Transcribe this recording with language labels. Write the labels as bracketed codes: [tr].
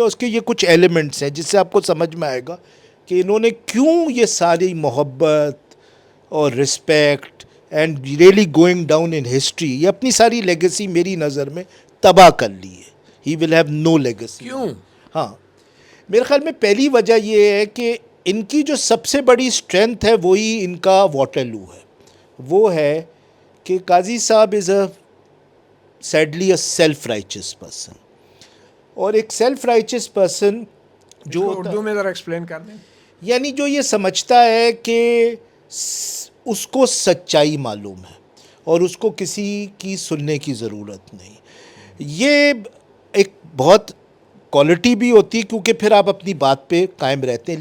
[ur] اس کے یہ کچھ ایلیمنٹس ہیں جس سے آپ کو سمجھ میں آئے گا کہ انہوں نے کیوں یہ ساری محبت اور respect [en] and really going down in history, [ur] یہ اپنی ساری لیگیسی میری نظر میں تباہ کر لی ہے. [en] He will have no legacy. [ur] کیوں؟ ہاں، میرے خیال میں پہلی وجہ یہ ہے کہ ان کی جو سب سے بڑی اسٹرینتھ ہے وہی ان کا واٹر لو ہے. وہ ہے کہ قاضی صاحب از اے [en] sadly a self-righteous person. [ur] اور ایک سیلف رائچس پرسن جو اردو میں ذرا ایکسپلین کر دیں. یعنی جو یہ سمجھتا ہے کہ اس کو سچائی معلوم ہے اور اس کو کسی کی سننے کی ضرورت نہیں. یہ ایک بہت کوالٹی بھی ہوتی ہے کیونکہ پھر آپ اپنی بات پہ قائم رہتے ہیں.